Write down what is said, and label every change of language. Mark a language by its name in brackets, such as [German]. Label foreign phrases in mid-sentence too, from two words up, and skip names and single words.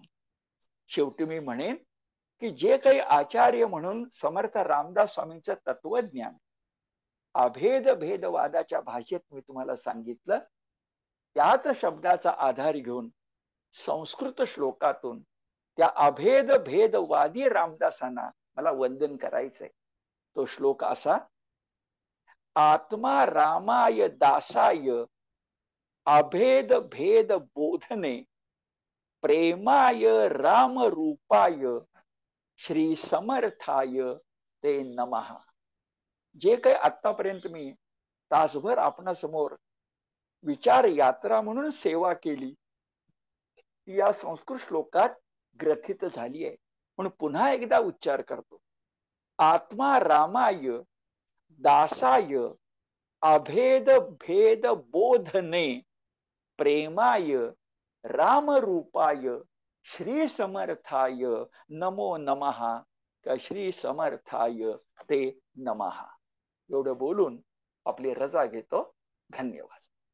[Marathi] शेवटी मी म्हणेन की जे काही आचार्य म्हणून समर्थ रामदास स्वामींचं तत्वज्ञान अभेद भेदवादाच्या भाषेत मी तुम्हाला सांगितलं, त्याच शब्दाचा आधार घेऊन संस्कृत श्लोकातून त्या अभेद भेदवादी रामदासांना मला वंदन करायचंय. तो श्लोक असा, [Sanskrit] आत्मा रामाय दासाय अभेद भेद बोधने प्रेमाय राम रूपाय श्री समर्थाय ते नमः. [Marathi] जे काही आतापर्यंत मी तासभर आपणासमोर विचार यात्रा म्हणून सेवा केली, ती या संस्कृत श्लोकात ग्रथित झाली आहे. म्हणून पुन्हा एकदा उच्चार करतो, [Sanskrit] आत्मा रामाय दासाय अभेद भेद बोधने प्रेमाय राम रूपाय श्री समर्थाय नमो नमः. श्री समर्थाय ते नमः. [Marathi] एवढं बोलून आपली रजा घेतो. धन्यवाद.